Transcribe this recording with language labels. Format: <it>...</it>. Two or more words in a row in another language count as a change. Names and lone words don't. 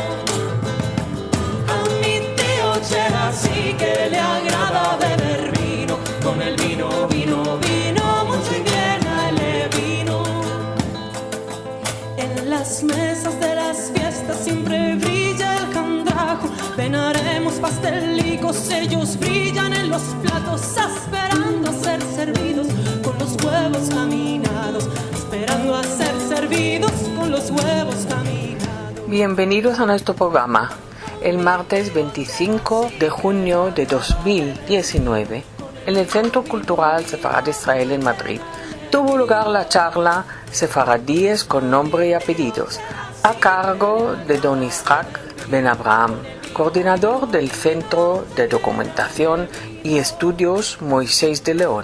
<lad>A mi tío Chera sí que le agrada beber vino. Con el vino, vino, vino, mucho y bien a él le vino. En las mesas de las fiestas siempre brilla el candrajo. Venaremos pastelicos, ellos brillan en los platos, esperando a ser servidos con los huevos caminados. Esperando a ser servidos con los huevos caminados.</lad> <es>Bienvenidos a nuestro programa. El martes 25 de junio de 2019, en el Centro Cultural Sefarad Israel en Madrid, tuvo lugar la charla Sefaradíes con nombre y apellidos, a cargo de don Isaac Ben Abraham, coordinador del Centro de Documentación y Estudios Moisés de León.</es>